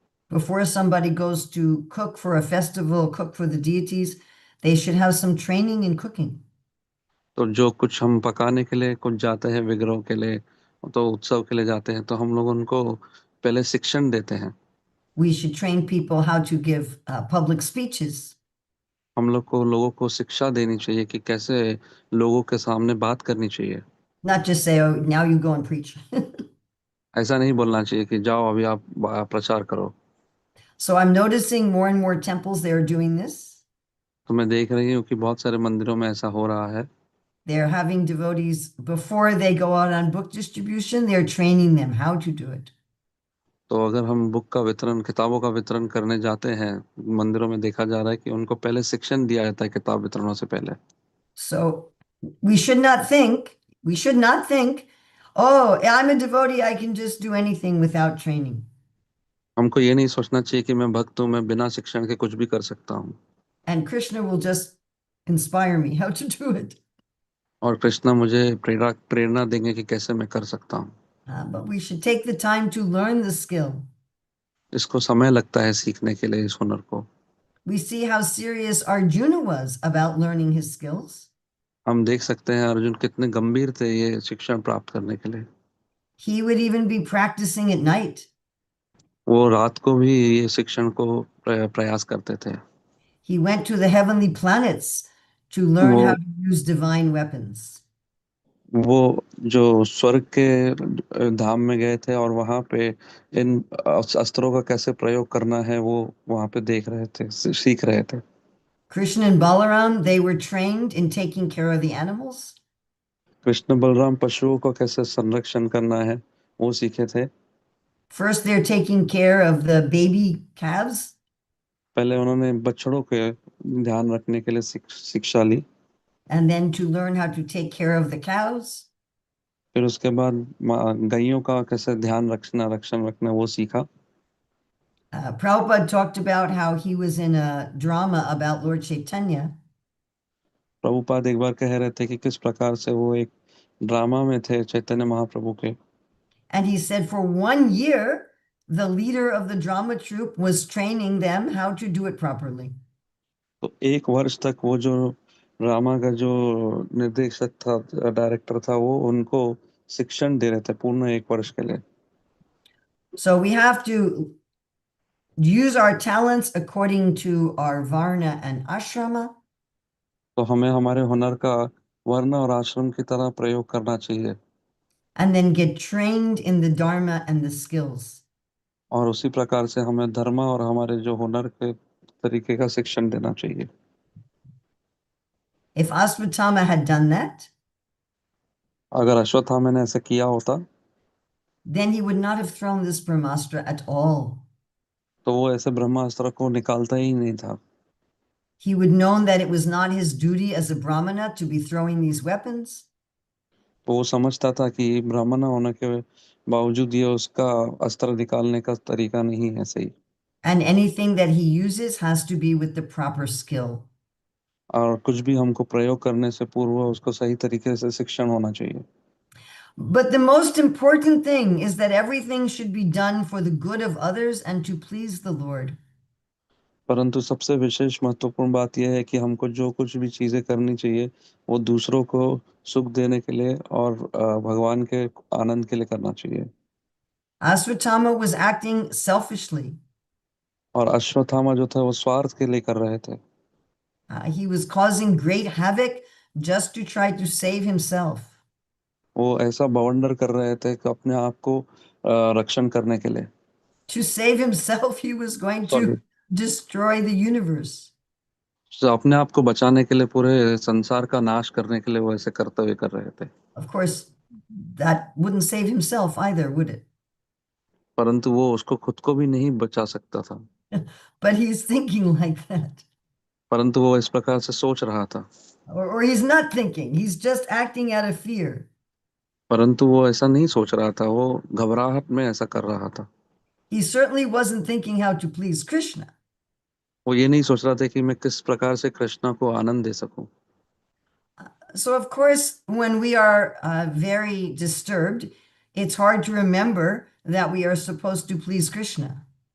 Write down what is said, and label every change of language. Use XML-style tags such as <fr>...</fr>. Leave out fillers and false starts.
<en>Before somebody goes to cook for a festival, cook for the deities, they should have some training in cooking.</en> <hi>तो जो कुछ हम पकाने के लिए कुछ जाते हैं विग्रह के लिए, तो उत्सव के लिए जाते हैं, तो हम लोग उनको पहले शिक्षण देते हैं।</hi> <en>We should train people how to give public speeches.</en> <hi>हम लोग को लोगों को शिक्षा देनी चाहिए कि कैसे लोगों के सामने बात करनी चाहिए।</hi> <en>Not just say, oh, now you go and preach.</en> <hi>ऐसा नहीं बोलना चाहिए कि जाओ अभी आप प्रचार करो।</hi> <en>So I'm noticing more and more temples, they are doing this.</en> <hi>तो मैं देख रही हूँ कि बहुत सारे मंदिरों में ऐसा हो रहा है।</hi> <en>They're having devotees, before they go out on book distribution, they're training them how to do it.</en> <hi>तो अगर हम बुक का वितरण, किताबों का वितरण करने जाते हैं मंदिरों में, देखा जा रहा है कि उनको पहले शिक्षण दिया जाता है किताब वितरणों से पहले।</hi> <en>So we should not think, oh, I'm a devotee, I can just do anything without training.</en> <hi>हमको ये नहीं सोचना चाहिए कि मैं भक्त हूँ, मैं बिना शिक्षण के कुछ भी कर सकता हूँ</hi> <en>and Krishna will just inspire me how to do it.</en> <hi>और कृष्णा मुझे प्रेरणा प्रेरणा देंगे कि कैसे मैं कर सकता हूँ।</hi> <en>But we should take the time to learn the skill.</en> <hi>इसको समय लगता है सीखने के लिए, इस हुनर को।</hi> <en>We see how serious Arjuna was about learning his skills.</en> <hi>हम देख सकते हैं अर्जुन कितने गंभीर थे ये शिक्षण प्राप्त करने के लिए।</hi> <en>He would even be practicing at night.</en> <hi>वो रात को भी ये शिक्षण को प्रयास करते थे।</hi> <en>He went to the heavenly planets to learn</en> <hi>वो</hi> <en>how to use divine weapons.</en> <hi>वो जो स्वर्ग के धाम में गए थे और वहां पे इन अस्त्रों का कैसे प्रयोग करना है वो वहां पे देख रहे थे, सीख रहे थे।</hi> <en>Krishna and Balaram, they were trained in taking care of the animals.</en> <hi>Krishna Balram पशुओं का कैसे संरक्षण करना है वो सीखे थे।</hi> <en>First, they're taking care of the baby calves.</en> <hi>पहले उन्होंने बछड़ों के ध्यान रखने के लिए शिक्षा ली।</hi> <en>And then to learn how to take care of the cows.</en> <hi>फिर उसके बाद गायों का कैसे ध्यान रक्षण रखना वो सीखा।</hi> <en>Prabhupada talked about how he was in a drama about Lord Chaitanya.</en> <hi>Prabhupada एक बार कह रहे थे कि किस प्रकार से वो एक ड्रामा में थे चैतन्य महाप्रभु के।</hi> <en>And he said for 1 year, the leader of the drama troupe was training them how to do it properly.</en> <hi>तो एक वर्ष तक वो जो ड्रामा का जो निर्देशक था, डायरेक्टर था, वो उनको शिक्षण दे रहे थे पूर्ण एक वर्ष के लिए।</hi> <en>So we have to use our talents according to our varna and ashrama.</en> <hi>तो हमें हमारे हुनर का वर्ण और आश्रम की तरह प्रयोग करना चाहिए</hi> <en>And then get trained in the dharma and the skills.</en> <hi>और उसी प्रकार से हमें धर्म और हमारे जो हुनर के तरीके का शिक्षण देना चाहिए।</hi> <en>If Asvatthama had done that,</en> <hi>अगर अश्वत्थामा ने ऐसा किया होता</hi> <en>then he would not have thrown this brahmastra at all.</en> <hi>तो वो ऐसे ब्रह्मास्त्र को निकालता ही नहीं था।</hi> <en>He would known that it was not his duty as a brahmana to be throwing these weapons.</en> <hi>तो वो समझता था कि ब्राह्मण होने के बावजूद ये उसका अस्त्र निकालने का तरीका नहीं है सही,</hi> <en>And anything that he uses has to be with the proper skill.</en> <hi>और कुछ भी हमको प्रयोग करने से पूर्व उसको सही तरीके से शिक्षण होना चाहिए।</hi> <en>But the most important thing is that everything should be done for the good of others and to please the Lord.</en> <hi>परंतु सबसे विशेष महत्वपूर्ण बात यह है कि हमको जो कुछ भी चीजें करनी चाहिए वो दूसरों को सुख देने के लिए और भगवान के आनंद के लिए करना चाहिए।</hi> <en>Asvatthama was acting selfishly.</en> <hi>और अश्वत्थामा जो था वो स्वार्थ के लिए कर रहे थे।</hi> <en>He was causing great havoc just to try to save himself.</en> <hi>वो ऐसा बवंडर कर रहे थे कि अपने आप को रक्षण करने के लिए।</hi> <en>To save himself, he was going sorry, to destroy the universe.</en> <hi>तो अपने आप को बचाने के लिए, पूरे संसार का नाश करने के लिए वो ऐसे कर्तव्य कर रहे थे।</hi> <en>Of course, that wouldn't save himself either, would it?</en> <hi>परंतु वो उसको खुद को भी नहीं बचा सकता था।</hi> <en>But he's thinking like that.</en> <hi>परंतु वो इस प्रकार से सोच रहा था।</hi> <en>Or he's not thinking, he's just acting out of fear.</en> <hi>परंतु वो ऐसा नहीं सोच रहा था, वो घबराहट में ऐसा कर रहा था।</hi> <en>He certainly wasn't thinking how to please Krishna.</en> <hi>वो ये नहीं सोच रहा था कि मैं किस प्रकार से कृष्णा को आनंद दे सकूं।</hi> <en>So, of course, when we are very disturbed, it's hard to remember that we are supposed to please Krishna.</en>